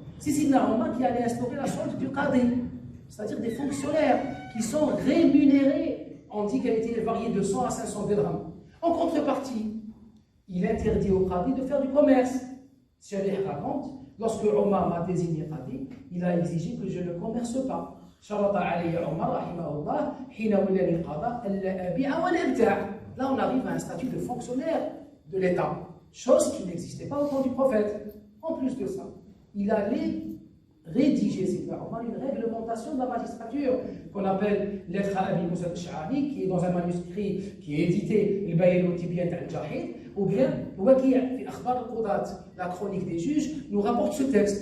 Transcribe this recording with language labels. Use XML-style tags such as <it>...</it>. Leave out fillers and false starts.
<fr>C'est Sidna Omar qui allait instaurer la sorte du qadi, c'est-à-dire des fonctionnaires qui sont rémunérés. On dit qu'elle était variée de 100 à 500 dirhams. En contrepartie, il interdit au qadi de faire du commerce. Sharih raconte, lorsque Omar m'a désigné qadi, il a exigé que je ne commerce pas.</fr> <ar>شرط علي عمر رحمه الله حين ولاني القضاء ألا أبيع ولا أبتاع.</ar> <fr>Là, on arrive à un statut de fonctionnaire de l'État, chose qui n'existait pas au temps du prophète. En plus de ça, il allait rédiger, c'est Omar, une réglementation de la magistrature qu'on appelle lettre à Abi Moussa al-Ash'ari, qui est dans un manuscrit qui est édité, le Bayan al-Tibyan al-Jahid, ou bien Waki' fi Akhbar al-Qudat, la chronique des juges, nous rapporte ce texte.</fr>